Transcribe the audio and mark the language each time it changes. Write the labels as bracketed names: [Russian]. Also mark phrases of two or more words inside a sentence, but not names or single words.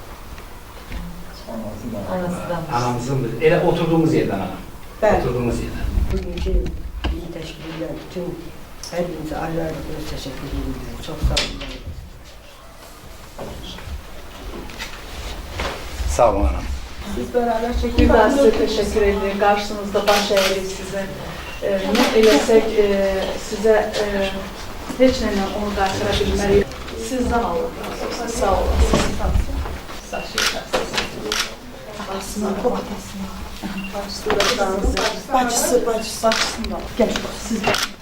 [Azerbaijani] Anamızın, elə oturduğumuz yerdən ana. Oturduğumuz yerdən. Bugünkü bizi təşkil edən bütün hər birinizə ayrı-ayrı təşəkkür edirəm. Çox sağ olun. Sağ olun anam. [Turkish] Siz beraber çekin. Bir daha size teşekkür ederim. Karşınızda baş eğrik sizin. [Azerbaijani] Ne eləsək sizə heç nələ onu qaytıra bilmərik. Sizdən Allah razı olsun. Sağ olun. Sağ olun. Atasına, o atasına. Bacısı. Bacısında. Gəl, siz gəl.